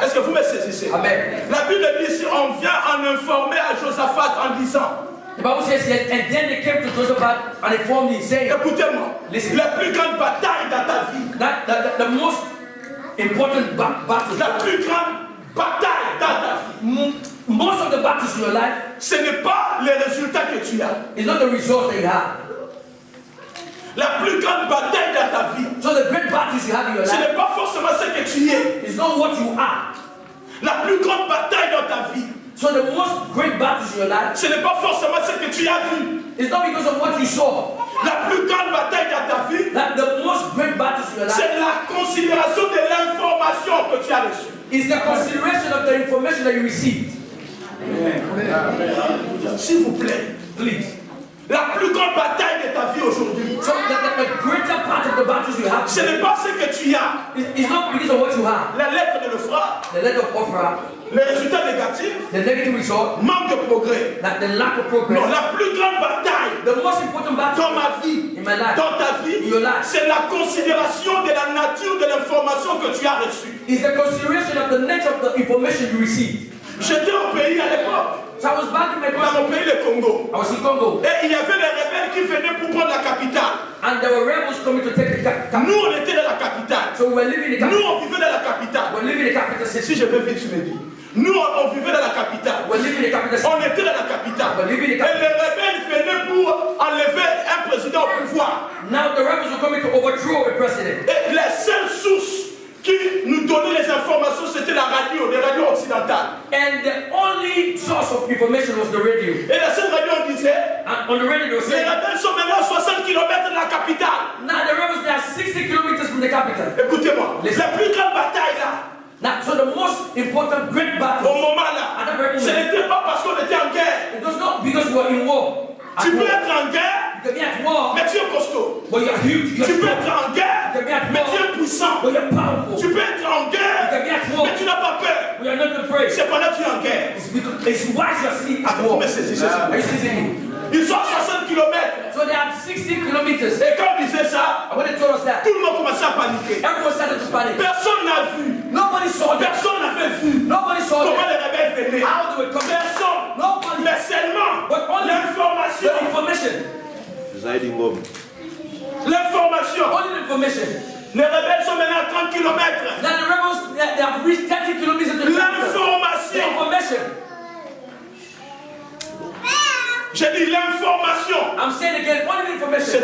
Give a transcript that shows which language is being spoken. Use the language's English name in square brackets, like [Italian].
[French] Est-ce que vous me saisissez? Amen. La Bible dit ici, on vient en informer à Josaphat en disant, [English] The Bible says here, and then they came to Josaphat and informed him, saying, [French] écoutez-moi, [English] Listen. [French] la plus grande bataille dans ta vie, [English] that the most important battle, [French] la plus grande bataille dans ta vie, [English] most of the battles in your life [French] ce n'est pas les résultats que tu as. [English] is not the results that you have. [French] La plus grande bataille dans ta vie, [English] So the great battles you have in your [French] ce [English] life [French] n'est pas forcément ce que tu es. [English] is not what you are. [French] La plus grande bataille dans ta vie, [English] So the most great battles in your life [French] ce n'est pas forcément ce que tu as vu. [English] It's not because of what you saw. [French] La plus grande bataille dans ta vie, [English] That the most great battles in your life [French] c'est la considération de l'information que tu as reçue. [English] is the consideration of the information that you received. [French] S'il vous plaît, [English] Please. [French] la plus grande bataille de ta vie aujourd'hui, [English] So the greater part of the battles you have [French] ce n'est pas ce que tu as. [English] is not because of what you have. [French] La lettre de l'Euphrate, [English] The letter of Ophrah, [French] les résultats négatifs, [English] the negative result, [French] manque de progrès. [English] that the lack of progress. [French] Non, la plus grande bataille [English] The most important battle [French] dans ma vie, [English] in my life [French] dans ta vie, [English] in your life [French] c'est la considération de la nature de l'information que tu as reçue. [English] is the consideration of the nature of the information you received. [French] J'étais au pays à l'époque, [English] So I was back in my [French] dans [English] country. [French] mon pays, le Congo. [English] I was in Congo, [French] Et il y avait des rebelles qui venaient pour prendre la capitale. [English] and there were rebels coming to take the capital. [French] Nous, on était dans la capitale. [English] So we were living in the [French] Nous, [English] capital. [French] on vivait dans la capitale. [English] We were living in the capital [French] Si [English] city. [French] je veux vite, je me dis. Nous, on vivait dans la capitale. [English] We were living in the capital city. [French] On était dans la capitale. [English] We were living in [French] Et [English] the capital. [French] les rebelles venaient pour enlever un président au pouvoir. [English] Now the rebels were coming to overthrow a president. [French] Et les seules sources qui nous donnaient les informations, c'était la radio, les radios occidentales. [English] And the only source of information was the radio. [French] Et la seule radio disait, [English] And on the radio they were [French] les [English] saying, [French] rebelles sont maintenant à 60 km de la capitale. [English] now the rebels they are 60 kilometers from the capital. [French] Écoutez-moi, la plus grande bataille là, [English] Now, so the most important great [French] au [English] battle, [French] moment là, [English] at that very [French] ce [English] moment, [French] n'était pas parce qu'on était en guerre. [English] it was not because we were in war. At [French] Tu peux [English] war. [French] être en guerre, [English] You can be at war, [French] mais tu es costaud. [English] but you're huge. You're [French] Tu peux [English] strong. [French] être en guerre, mais tu es puissant. [English] But you're powerful. [French] Tu peux être en guerre, [English] You can be at war. [French] mais tu n'as pas peur. [English] We are not afraid. [French] C'est pendant que tu es en guerre. [English] It's why you're sitting at [French] Vous [English] war. [French] me saisissez ça. [English] Are you seeing me? [French] Ils sont à 60 km. [English] So they had 60 kilometers. [French] Et quand on disait ça, [English] And when they told us that, [French] tout le monde commençait à paniquer. [English] everyone started to panic. [French] Personne n'a vu. [English] Nobody saw them. [French] Personne n'avait vu [English] Nobody saw [French] comment [English] them. [French] les rebelles venaient. [English] How they would come. [French] Personne. [English] Nobody. [French] Mais seulement [English] But only [French] l'information. [English] the information. [French] L'information. [English] Only the information. [French] Les rebelles sont maintenant à 30 km. [English] That the rebels, they have reached 30 kilometers to the capital. The [French] L'information. [English] information. [French] J'ai dit l'information. [English] I'm saying again, only the information.